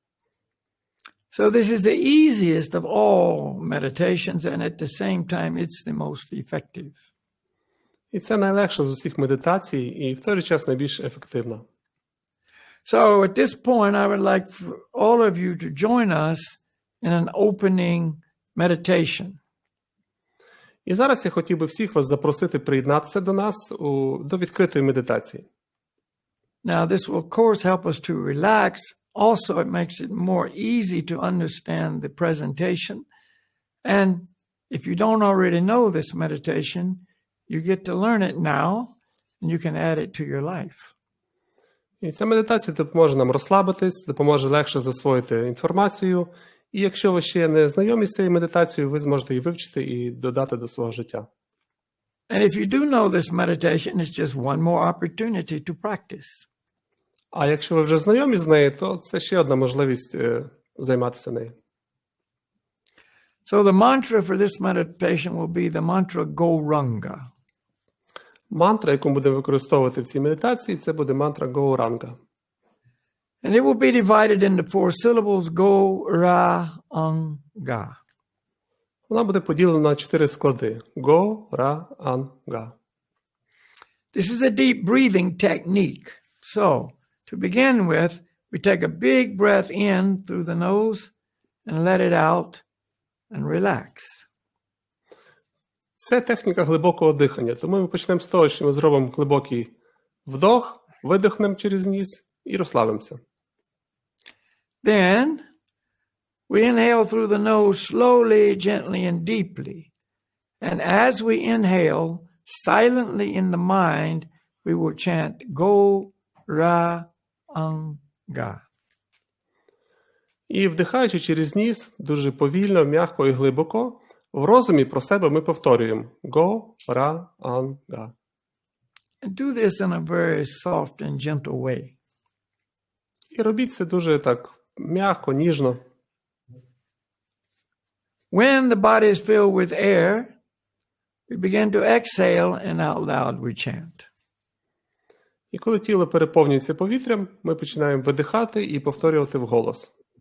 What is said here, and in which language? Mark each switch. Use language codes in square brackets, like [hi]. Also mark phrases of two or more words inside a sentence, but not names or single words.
[en] So this is the easiest of all meditations, and at the same time, it's the most effective. [uk] І це найлегша з усіх медитацій, і в той же час найбільш ефективна. [en] So at this point, I would like for all of you to join us in an opening meditation. [uk] І зараз я хотів би всіх вас запросити приєднатися до нас до відкритої медитації. [en] Now, this will, of course, help us to relax. Also, it makes it more easy to understand the presentation. And if you don't already know this meditation, you get to learn it now, and you can add it to your life. [uk] І ця медитація допоможе нам розслабитись, допоможе легше засвоїти інформацію. І якщо ви ще не знайомі з цією медитацією, ви зможете її вивчити і додати до свого життя. [en] And if you do know this meditation, it's just one more opportunity to practice. [uk] А якщо ви вже знайомі з нею, то це ще одна можливість займатися нею. [en] So the mantra for this meditation will be the mantra Gauranga. [uk] Мантра, яку ми будемо використовувати в цій медитації, це буде мантра Gauranga. [en] And it will be divided into 4 syllables, Gauranga. [uk] Вона буде поділена на 4 склади. Gauranga. [en] This is a deep breathing technique. So, to begin with, we take a big breath in through the nose and let it out and relax. [uk] Це техніка глибокого дихання. Тому ми почнемо з того, що ми зробимо глибокий вдох, видихнемо через ніс і розслабимося. [en] Then, we inhale through the nose slowly, gently, and deeply. And as we inhale, silently in the mind, we will chant Gauranga. [uk] І вдихаючи через ніс, дуже повільно, м'яко і глибоко, в розумі про себе ми повторюємо Gauranga. [en] And do this in a very soft and gentle way. [uk] І робіть це дуже так м'яко, ніжно. [en] When the body is filled with air, we begin to exhale and out loud we chant. [uk] І коли тіло переповнюється повітрям, ми починаємо видихати і повторювати вголос.